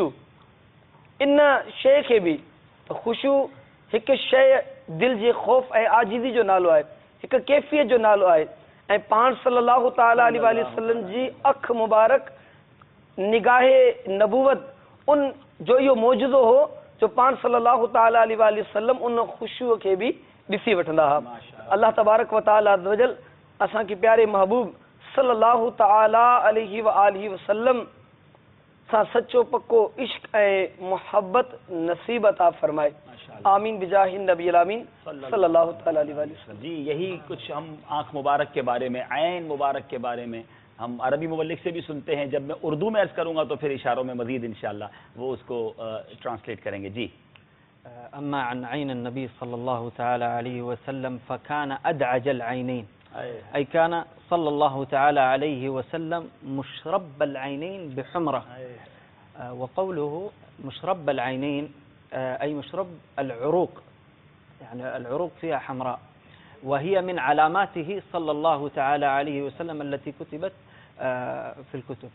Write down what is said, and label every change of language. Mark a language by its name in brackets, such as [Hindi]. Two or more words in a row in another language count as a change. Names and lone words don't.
[Sindhi] इन शइ खे बि ख़ुशू हिकु शइ दिलि जे ख़ौफ़ ऐं आजीज़ी जो नालो आहे, हिकु कैफ़ियत जो नालो आहे। ऐं पाण [Arabic] صلى الله تعالى عليه وسلم [Sindhi] जी अखि मुबारक निगाहे नबूवत उन जो इहो मौजूदो हो जो पाण [Arabic] صلى الله تعالى عليه وسلم [Sindhi] उन ख़ुशूअ खे बि ॾिसी वठंदा हुआ। [Arabic] الله تبارك وتعالى عز وجل [Sindhi] असांखे प्यारे महबूब [Arabic] صلى الله تعالى عليه وسلم [Sindhi] सां सच्चो पक्को इश्क ऐं मोहब्बत नसीब अता फरमाए। [Arabic] آمين بجاه النبي آمين صلى الله تعالى عليه وسلم. [Urdu] جی، یہی کچھ ہم آنکھ مبارک کے بارے میں، عین مبارک کے بارے میں ہم عربی مبلغ سے بھی سنتے ہیں. جب میں اردو میں عرض کروں گا تو پھر اشاروں میں مزید انشاءاللہ وہ اس کو ٹرانسلیٹ کریں گے. जी। [Arabic] أما عن عين النبي صلى الله تعالى عليه وسلم فكان أدعج العينين, أي كان صلى الله تعالى عليه وسلم مشرب العينين بحمرة. وقوله مشرب العينين أي مشرب العروق، يعني العروق فيها حمراء، وهي من علاماته صلى الله تعالى عليه وسلم التي كتبت في الكتب.